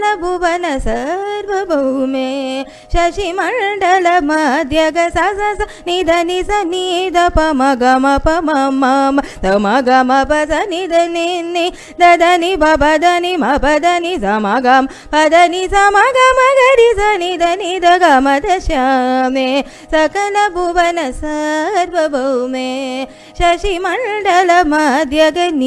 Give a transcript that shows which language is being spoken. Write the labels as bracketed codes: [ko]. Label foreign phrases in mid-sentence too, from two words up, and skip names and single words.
[sa] भुवन सर्वभौमे शशिमण्डल मध्यग स स स निद नि स निद प मग म प म म द मग म प स निद नि नि द द नि प प द नि म प द नि स म ग म प द नि स म ग म ग रि स निद निद ग म द श्यामे सकल भुवन सर्वभौमे शशिमण्डल मध्यग नि